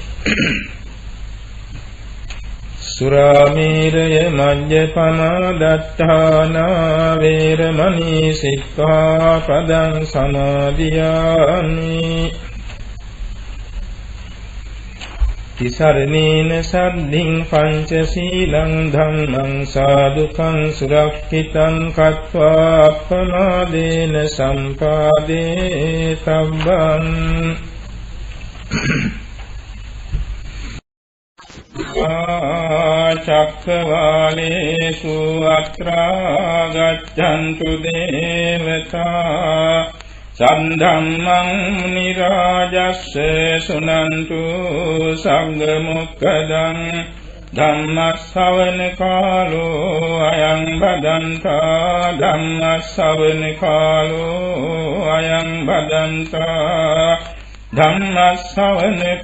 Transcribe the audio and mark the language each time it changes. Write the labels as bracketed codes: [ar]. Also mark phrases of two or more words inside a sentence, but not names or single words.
[pi] සුරාමේරය මජ්ජපමා දත්තානා වේරමණී සික්ඛාපදං සමාදියාමි තිසරණේන සද්ධින් පංචශීලං ධම්මං සාදුකං සුරක්ෂිතං කତ୍වා අප්පමාදේන සම්පාදේ තබ්බං චක්කවාලේසු අත්‍රා ගච්ඡන්තු දේවතා සද්ධම්මං මුනි රාජස්ස සුනන්තු සංඝ මොක්ඛදං ධම්මස්සවන කාලෝ අයං බදන්තා ධම්මස්සවන කාලෝ අයං බදන්තා ධම්මස්සවන